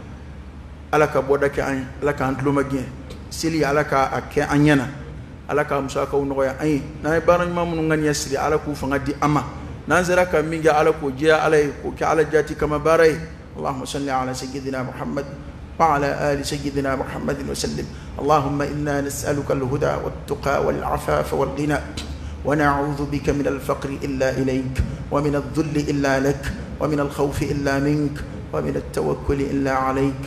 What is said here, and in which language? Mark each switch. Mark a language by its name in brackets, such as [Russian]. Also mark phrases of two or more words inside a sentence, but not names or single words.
[Bambara] ala ka bɔda kɛ an ye ala k'an tuloma gɛn seli ala k'a kɛ an ɲɛna ala k'a musakaw nɔgɔya an ye n'an ye baara ɲuman minnu ka ɲɛ siri ala k'u fanga di an ma n'an sera ka min kɛ ala k'o jɛya ala ye k'o kɛ ala jati kama baara ye [Arabic] اللهم صل على سيدنا محمد وعلى آل سيدنا محمد وسلم اللهم إنا نسألك الهدى والتقى والعفاف والغنى ونعوذ بك من الفقر إلا إليك ومن الذل إلا لك ومن الخوف إلا منك ومن التوكل إلا عليك